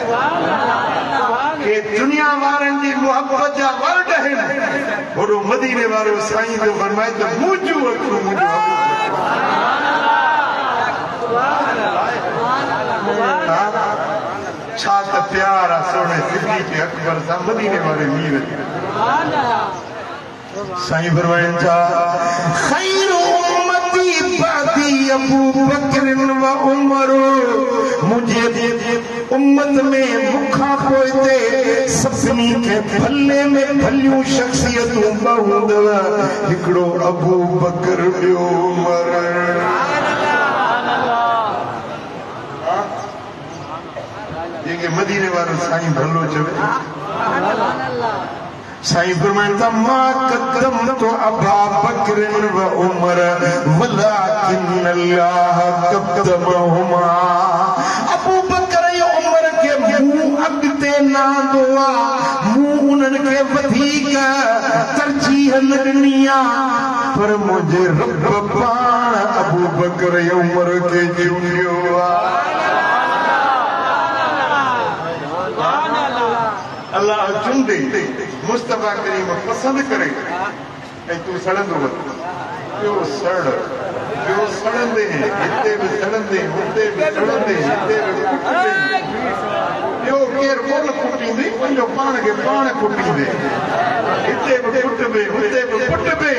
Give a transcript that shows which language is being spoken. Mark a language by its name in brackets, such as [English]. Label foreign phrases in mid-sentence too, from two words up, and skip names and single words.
[Sindhi] के दुनिया वारनि जी मुहबत जा वर्ड आहिनि, होॾो मदीने वारो साईं जो फरमाए त मुंहिंजूं अखियूं मुंहिंजो छा त प्यार आहे सोने सिद्दीक़ अकबर सां मदीने वारे मीर। साईं फरमाइनि था [Arabic] خير أمتي بعدي أبو بكر وعمر, [Sindhi] मुंहिंजे उम्मत में मूंखां पोइ ते सभिनी खे भले में भलियूं शख़्सियतूं ॿ हूंदव, हिकिड़ो अबू बकर ॿियो उमर। जंहिंखे मदीने वारो साईं भलो चवे। साईं फरमाइनि था [Arabic] ما قدمت أبا بكر وعمر ولكن الله قدمهما, [Sindhi] अबू बकर ऐं उमर खे मूं अॻिते न आंदो आहे, मूं उन्हनि खे वधीक तरजीह न ॾिनी आहे, पर मुंहिंजे रब पाण अबू बकर ऐं उमर खे चूंडियो आहे। अल्लाह चूंडे मुस्तफा करीम पसंद करे ऐं तूं सड़ंदो ॿियो सड़ ॿियो सड़ंदे हिते बि सड़ंदे हुते बि सड़ंदे हिते बि कुटंदे, ॿियो केरु कोन कुटींदे, पंहिंजो पाण खे पाण कुटींदे, हिते बि कुटबे हुते बि कुटबे।